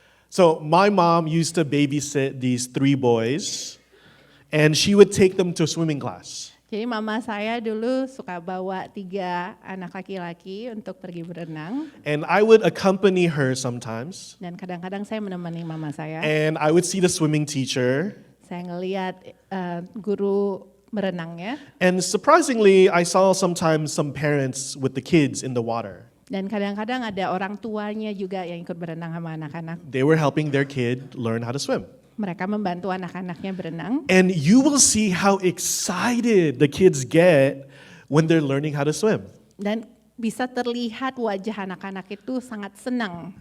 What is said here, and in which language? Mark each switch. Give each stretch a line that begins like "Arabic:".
English: So my mom used to babysit these 3 boys, and she would take them to swimming class.
Indonesian: Jadi mama saya dulu suka bawa 3 anak laki-laki untuk pergi berenang.
English: And I would accompany her sometimes,
Indonesian: Dan kadang-kadang saya menemani mama saya.
English: and I would see the swimming teacher.
Indonesian: Saya ngelihat guru berenangnya.
English: And surprisingly, I saw sometimes some parents with the kids in the water.
Indonesian: Dan kadang-kadang ada orang tuanya juga yang ikut berenang sama anak-anak.
English: They were helping their kid learn how to swim.
Indonesian: Mereka membantu anak-anaknya berenang.
English: And you will see how excited the kids get when they're learning how to swim.
Indonesian: Dan bisa terlihat wajah anak-anak itu sangat senang.